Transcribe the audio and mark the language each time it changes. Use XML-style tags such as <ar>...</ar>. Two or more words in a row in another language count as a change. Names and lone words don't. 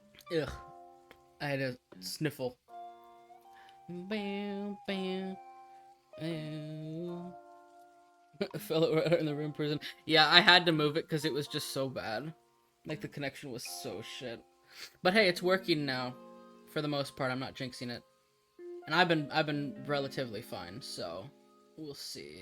<en>Ugh. I had a sniffle. Bam, bam, bam. A fellow right in the room prison. Yeah, I had to move it because it was just so bad. Like the connection was so shit. But hey, it's working now. For the most part, I'm not jinxing it. And I've been relatively fine, so we'll see.</en>